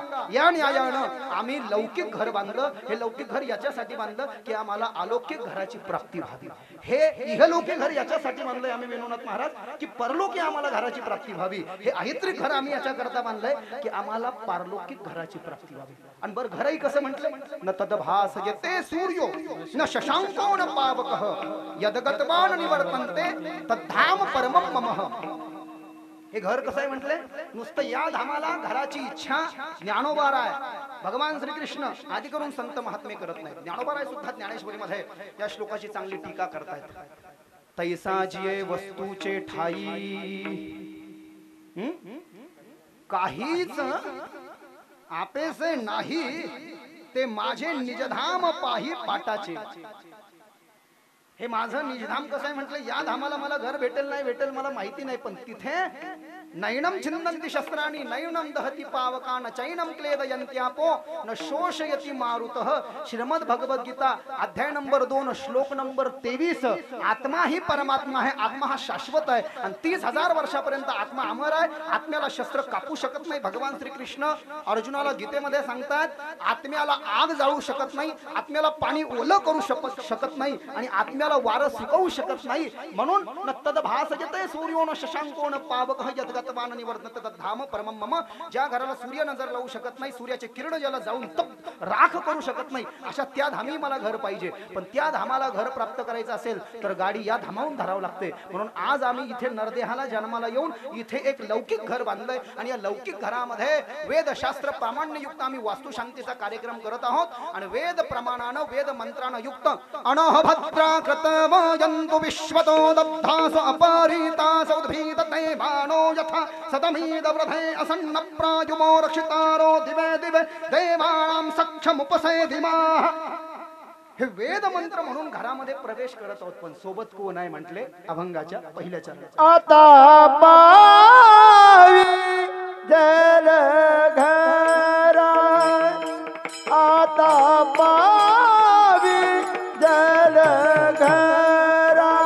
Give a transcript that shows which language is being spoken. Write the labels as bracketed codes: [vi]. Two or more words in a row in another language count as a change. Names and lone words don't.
[mr] या न्यायानं आम्ही लौकिक घर बांधलं. हे लौकिक घर याच्यासाठी बांधलं की आम्हाला अलौकिक घराची प्राप्ती व्हावी. हे इहलौकिक घर याच्यासाठी बांधलंय आम्ही वेणुनाथ महाराज की परलोकी आम्हाला घराची प्राप्ती व्हावी. हे ऐहित्रिक घर आम्ही याच्या करता बांधलंय की आम्हाला पारलौकिक घराची प्राप्ती व्हावी. [sa] आणि बरं घरही कसं म्हटलंय न तदभास येते सूर्यो न शशांको न पावकः यदगतवान निवर्तन्ते तद्धाम परमं ममः. [mr] हे घर कसं आहे म्हटले नुसतं या धामाला घराची इच्छा ज्ञानोबार आहे. भगवान श्रीकृष्ण आदी करून संत महात्मे करत नाही. ज्ञानोबाराय सुद्धा ज्ञानेश्वरी मध्ये या श्लोकाची चांगली टीका करतायत. तैसा जिये वस्तूचे ठाई काहीच आपेसे नाही ते माझे निजधाम पाही पाटाचे. हे माझं निजधाम कसं आहे म्हटलं या धामाला मला घर भेटेल नाही भेटेल मला माहिती नाही पण तिथे [sa] नैनम छिन्नन्ति शस्त्राणि नैनम दहति पावका न चैनम क्लेदयन्त्यापो न शोषयति मारुतः. [mr] श्रीमद भगवद गीता अध्याय नंबर 2 श्लोक नंबर 23. आत्मा ही परमात्मा आहे. आत्मा हा शाश्वत आहे आणि 30,000 वर्षापर्यंत आत्मा अमर आहे. आत्म्याला शस्त्र कापू शकत नाही. भगवान श्रीकृष्ण अर्जुनाला गीतेमध्ये सांगतात आत्म्याला आग जाळू शकत नाही. आत्म्याला पाणी ओलं करू शकत नाही आणि आत्म्याला वारं सुकवू शकत नाही. [sa] म्हणून न तदभासयते सूर्यो न शशांको न पावकः यद्गतवान निवर्तन्ते तद्धाम परमं मम. [mr] ज्या घराला सूर्य नजर लावू शकत नाही सूर्याचे किरण ज्याला जाऊन तप राख करू शकत नाही अशा त्या धामी मला घर पाहिजे. पण त्या धामाला घर प्राप्त करायचं असेल तर गाडी या धामावून धरावं लागते. म्हणून आज आम्ही इथे नरदेहाला जन्माला येऊन इथे एक लौकिक घर बांधलंय आणि या लौकिक घरामध्ये वेदशास्त्र प्रामाण्ययुक्त आम्ही वास्तुशांतीचा कार्यक्रम करत आहोत आणि वेद प्रमाणानं वेद मंत्रानं युक्त [sa] अनहभद्रा कृतवयन्तु विश्वतो दब्धासु अपरितासु उद्भीतते बाणो यथा सदमीद वृधे असन्न प्रायुमो रक्षितारो दिवे दिवे देवानां सक्षमुपसेधिमाः. [mr] हे वेद मंत्र म्हणून घरामध्ये प्रवेश करत आहोत पण सोबत कोण आहे म्हटले अभंगाच्या पहिल्या चरणात. आता पावी जल घरा आता पावी जल घरा